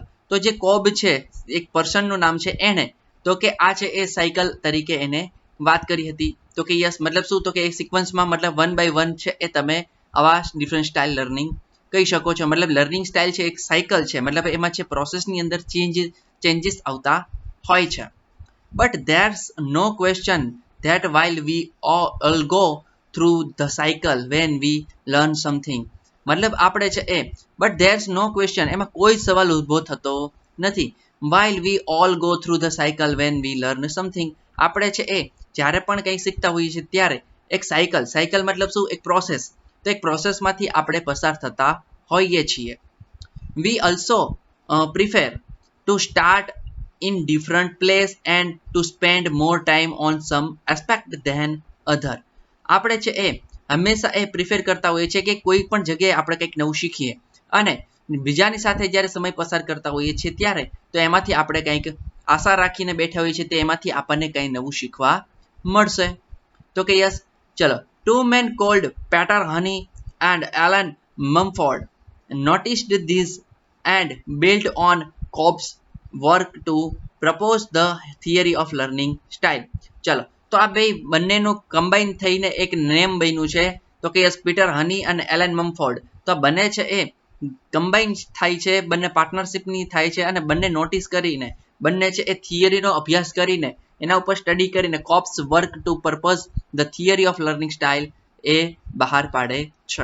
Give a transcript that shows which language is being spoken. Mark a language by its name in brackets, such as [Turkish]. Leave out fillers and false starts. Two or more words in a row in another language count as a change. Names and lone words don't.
[Gujarati] તો જે કોબ છે એક પર્સનનું નામ છે, એને તો કે આ છે એ સાયકલ તરીકે એને વાત કરી હતી. તો કે યસ, મતલબ શું, તો કે એક સિક્વન્સમાં મતલબ 1 by 1 છે એ તમે આવા [English] different style learning [Gujarati] કહી શકો છો. મતલબ [English] learning style [Gujarati] છે એક સાયકલ છે, મતલબ એમાં છે પ્રોસેસની અંદર ચેન્જીસ આવતા હોય છે. [English] But there's no question that while we all go through the cycle when we learn something. [Gujarati] મતલબ આપણે છે એ [English] but there's no question, [Gujarati] એમાં કોઈ સવાલ ઊભો થતો નથી. [English] While we all go through the cycle when we learn something, [Gujarati] આપણે છે એ જ્યારે પણ કંઈ શીખતા હોઈએ છીએ ત્યારે એક સાયકલ મતલબ શું, એક પ્રોસેસ. તો એક પ્રોસેસમાંથી આપણે પસાર થતા હોઈએ છીએ. [English] We also prefer to start in different place and to spend more time on some aspect than other. [Gujarati] આપણે છે એ હંમેશા એ પ્રિફર કરતા હોઈએ છીએ કે કોઈ પણ જગ્યાએ આપણે કંઈક નવું શીખીએ અને બીજાની સાથે જ્યારે સમય પસાર કરતા હોઈએ છીએ ત્યારે તો એમાંથી આપણે કંઈક આશા રાખીને બેઠા હોઈએ છીએ તે એમાંથી આપણને કંઈ નવું શીખવા મળશે. તો કે યસ, ચલો. [English] 2 men called Peter Honey and Alan Mumford noticed this and built on Cobb's work to propose the theory of learning style. [Gujarati] ચલો તો આ બંનેનું કમ્બાઈન થઈને એક નેમ બન્યું છે. તો કે યસ, પીટર હની અને એલન મમફોર્ડ. તો બંને છે એ કમ્બાઈન થાય છે, બંને પાર્ટનરશિપની થાય છે અને બંને નોટિસ કરીને બંને છે એ થિયરીનો અભ્યાસ કરીને એના ઉપર સ્ટડી કરીને [English] Cobb's work to purpose the theory of learning style [Gujarati] એ બહાર પાડે છે.